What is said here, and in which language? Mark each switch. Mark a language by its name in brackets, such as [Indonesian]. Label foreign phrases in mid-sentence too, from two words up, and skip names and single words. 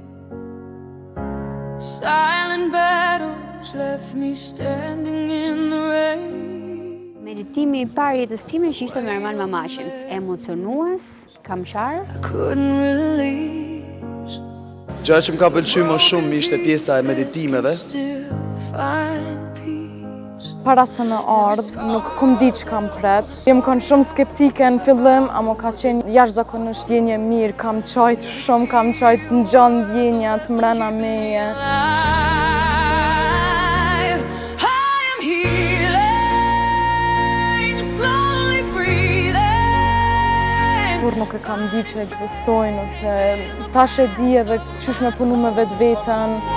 [English] Silent battles left me standing in the rain. [Albanian] Meditimi I parë jetës time që ishte me Arman Mamaqin. Emocionues, kamqar. [English] I couldn't release. [Albanian] Gjë që më ka pëlqyer më shumë ishte pjesa e meditimeve. [English] Still find peace. [Albanian] Para se në ardh, nuk kum di që kam pret. Jem kon shumë skeptike në fillim, ama ka qenë jashtëzakonisht ndjenje mirë, kam qajt shumë, kam qajt në gjanë ndjenja të mrena meje. Kur nuk e kam di që ekzistojnë, ose tash e di edhe qysh me punu me vetë vetën.